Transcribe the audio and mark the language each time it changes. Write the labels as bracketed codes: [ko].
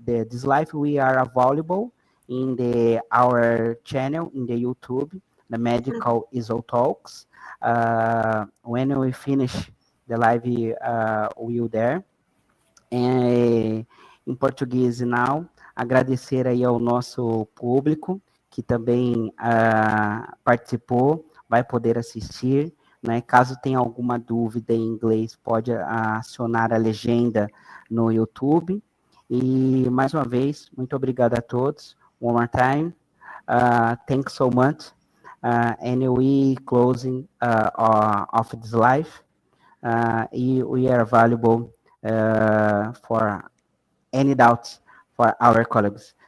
[en] This life we are available in our channel in the YouTube, the Medical ISO Talks. When we finish the live will there. [pt] Em português [en] now, [pt] agradecer aí ao nosso público, que também participou, vai poder assistir, né? Caso tenha alguma dúvida em inglês, pode acionar a legenda no YouTube. E, mais uma vez, muito obrigado a todos. [en] One more time. Thanks so much. And we closing of this live. We are available for any doubts for our colleagues.